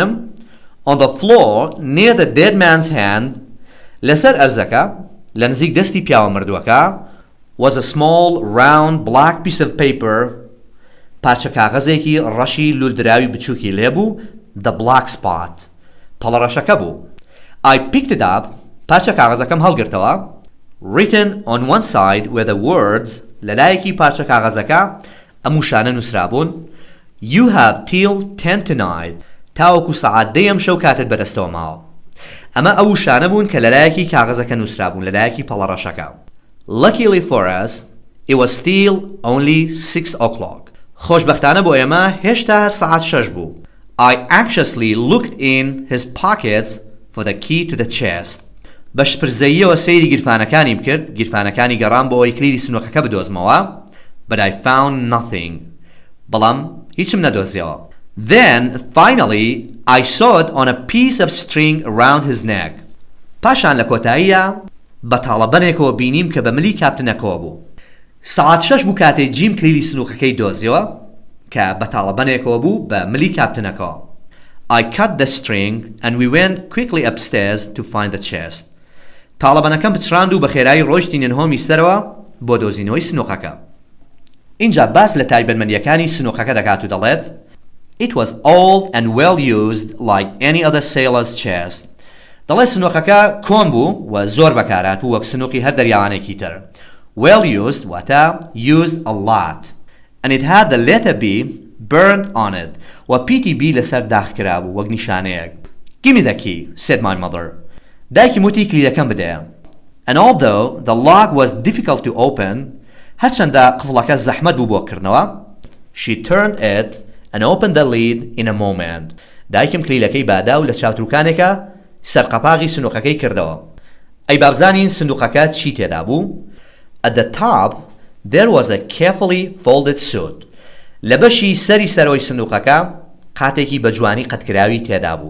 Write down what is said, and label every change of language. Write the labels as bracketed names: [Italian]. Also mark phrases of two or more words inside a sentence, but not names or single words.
[English] On the floor near the dead man's hand. [Central Kurdish] لەسەر ئەرزەکە لە نزیک دەستی پیاوە مردووەکە [English] was a small round black piece of paper [Central Kurdish] پارچە کاغەزێکی ڕەشی لولدراوی بچووکی لێبوو [English] the black spot [Central Kurdish] پەڵە ڕەشەکە بوو. [English] I picked it up [Central Kurdish] پارچە کاغەزەکەم هەڵگرتەوە [English] written on one side were the words [Central Kurdish] لەلایەکی پارچە کاغەزەکە ئەم وشانە نووسرابوون [English] You have till 10 tonight [Central Kurdish] تاوەکو سەعات دەی ئەم شەو کاتت بەدەستەوە ماوە. ئەمە ئەو وشانە بوون کە لەلایەکی کاغەزەکە نووسرابوون لەلایەکی پەڵە ڕەشەکە. [English] Luckily for us it was still only 6 o'clock. [Central Kurdish] خۆشبەختانە بۆ ئێمە هێشتا هەر سەعات 6 بوو. [English] I anxiously looked in his pockets for the key to the chest. [Central Kurdish] بەشپرزەییەوە سەیری گیرفانەکانیم کرد گیرفانەکانی گەڕام بۆ ئەوەی کلیری سنووقەکە بدۆزمەوە [English] but I found nothing. [Central Kurdish] بەڵام هیچم نەدۆزیەوە. [English] Then finally I saw it on a piece of string around his neck. [Central Kurdish] پاشان لە کۆتاییە بەتاڵەبەنێکەوە بینیم کە بە ملی کاپتنەکەوە بوو. سەعات 6 بوو کاتێ جیم کلیری سنووقەکەی دۆزیەوە کە بەتاڵەبەنێکەوە بوو بە ملی کاپتنەکەوە. [English] I cut the string and we went quickly upstairs to find the chest. [Central Kurdish] تاڵەبەنەکەم پچڕاند و بە خێرایی ڕۆیشتینە هۆمی سەرەوە بۆ دۆزینەوەی سنووقەکە. اینجا باس لە تایبەتمەندیەکانی سنووقەکە دەکات و دەڵێت [English] It was old and well used like any other sailor's chest. [Central Kurdish] دەڵێ سنووقەکە کۆن بوو و زۆر بەکارات و وەک سنووقی هەر دەریاوانێکی تر. [English] Well used واتە used a lot. And it had the letter B burned on it. [Central Kurdish] و PTB لەسەر داخکرا بوو وەک نیشانەیەک. [English] Give me the key, said my mother. [Central Kurdish] دایکی موتی کلیلەکەم بدەیە. [English] And although the lock was difficult to open, [Central Kurdish] هەرچەندە قفڵەکە زەحمەت بوو بۆ کردنەوە, [English] she turned it and opened the lid in a moment. [Central Kurdish] دایکم کلیلەکەی بادا و لە چاوتروکانێکە سەرقەپاغی سنووقەکەی کردەوە. ئەی بابزانین سندوقەکە چی تێدا بوو؟ [English] At the top there was a carefully folded suit. [Central Kurdish] لە بەشی سەری سەرەوەی سندوقەکە قاتێکی بە جوانی قەتکراوی تێدا بوو.